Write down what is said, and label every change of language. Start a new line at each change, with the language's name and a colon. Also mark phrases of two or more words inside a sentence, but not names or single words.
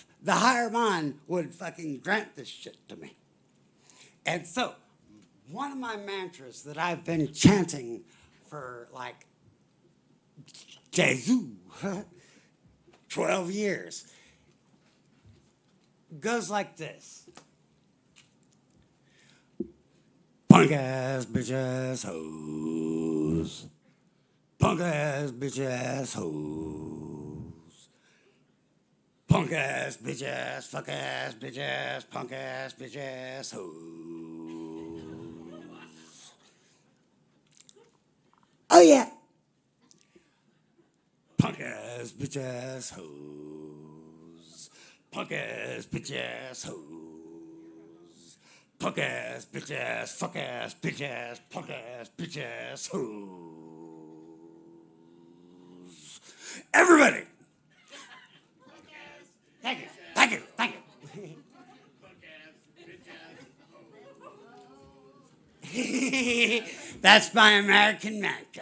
English: The higher mind would fucking grant this shit to me. And so, one of my mantras that I've been chanting for 12 years goes like this. Punk ass bitch ass hoes. Punk ass bitch ass hoes. Punk ass bitch ass, fuck ass bitch ass, punk ass bitch ass hoes. Oh yeah. Punk ass bitch ass hoes. Punk ass bitch ass hoes. Punk ass bitch ass, fuck ass bitch ass, punk ass bitch ass hoes. Everybody. Thank you. Thank you. Thank you. That's my American mantra.